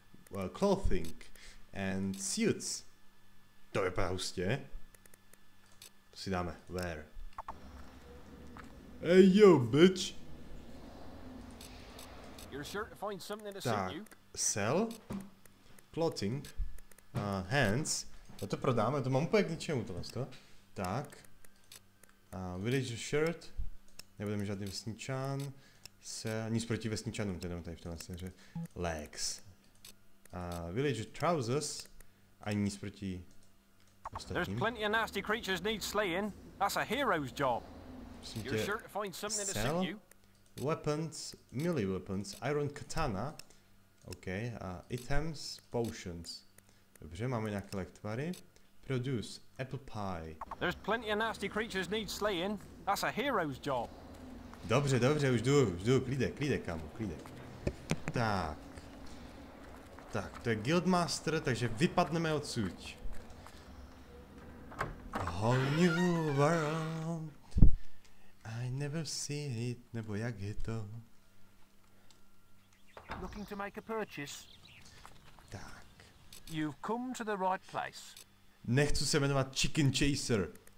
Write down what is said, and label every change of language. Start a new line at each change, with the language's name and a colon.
English: Well, clothing and suits.
Czech: To vypadá hustě. To si dáme, wear.
English: Hey yo, bitch. You're sure to find something to suit you? Sell, clothing, hands.
Czech: To prodáme, to mám úplně k ničemu tohle. Tak.
English: Village shirt.
Czech: Nebudeme žádný vesničan. Nic proti vesničanům, teda tady v tomhle směře.
English: Legs. Village trousers.
Czech: Ani nic proti ostatním.
English: There's plenty of nasty creatures need slaying. That's a hero's job. You're sure to find something to suit you? Weapons, melee weapons, iron katana. OK, items, potions.
Czech: Dobře, máme nějaké lektvary.
English: Produce, apple pie. There's plenty of nasty creatures need slaying. That's a hero's job.
Czech: Dobře, už jdu, klídek, kámo, klídek. Tak, to je Guildmaster, takže vypadneme odsud.
English: A whole new world, I never see it,
Czech: nebo jak je to?
English: Looking to make a purchase?
Czech: Tak.
English: You've come to the right place.
Czech: Nechci se jmenovat Chicken Chaser.